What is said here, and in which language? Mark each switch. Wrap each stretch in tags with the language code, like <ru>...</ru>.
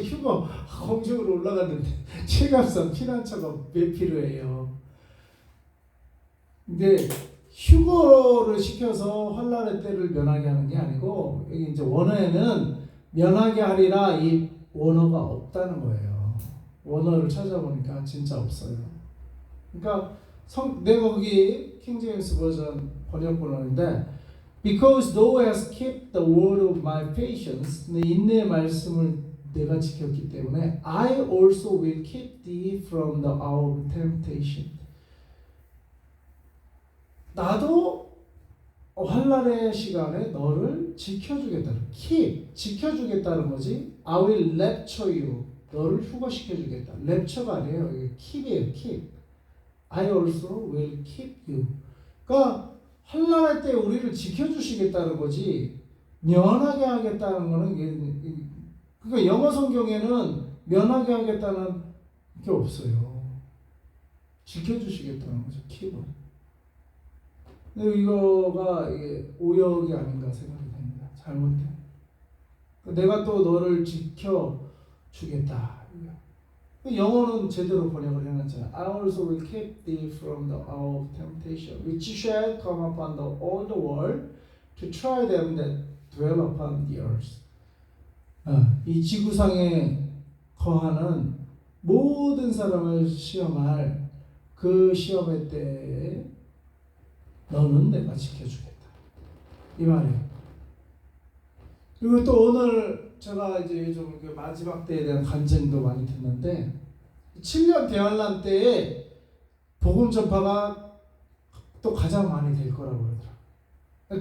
<ko>휴거 공중으로 올라갔는데 칠갑산 피난처가 왜 필요해요? 근데 휴거를 시켜서 환난의 때를 면하게 하는 게 아니고 여기 이제 원어에는 면하게 하리라 이 원어가 없다는 거예요. 원어를 찾아보니까 진짜 없어요. 그러니까 내가 거기 킹제임스 버전 번역본어인데</ko> <en>Because thou hast kept the word of my patience,</en> <ko>내 인내의 말씀을 내가 지켰기 때문에</ko> <en>I also will keep thee from the hour of temptation.</en> <ko>나도 환난의 시간에 너를 지켜주겠다는 keep, 지켜주겠다는 거지.</ko> <en>I will rapture you,</en> <ko>너를 휴거시켜주겠다. rapture가 아니에요. 이게 keep이에요.</ko> <en>keep. I also will keep you.</en> <ko>그러니까 환난할 때 우리를 지켜주시겠다는 거지 면하게 하겠다는 거는 그러니까 영어 성경에는 면하게 하겠다는 게 없어요. 지켜주시겠다는 거죠. 킵은. 근데 이거가 오역이 아닌가 생각이 됩니다. 잘못돼. 내가 또 너를 지켜주겠다. 영어는 제대로 번역을 해놨잖아요.</ko> <en>I also will keep thee from the hour of temptation, which shall come upon all the world to try them that dwell upon the earth.</en> <ko>이 지구상에 거하는 모든 사람을 시험할 그 시험의 때에 너는 내가 지켜주겠다. 이 말이에요. 그리고 또 오늘 제가 이제 요즘 마지막 때에 대한 간증도 많이 듣는데 7년 대환란 때에 복음 전파가 또 가장 많이 될 거라고 그러더라고요.</ko>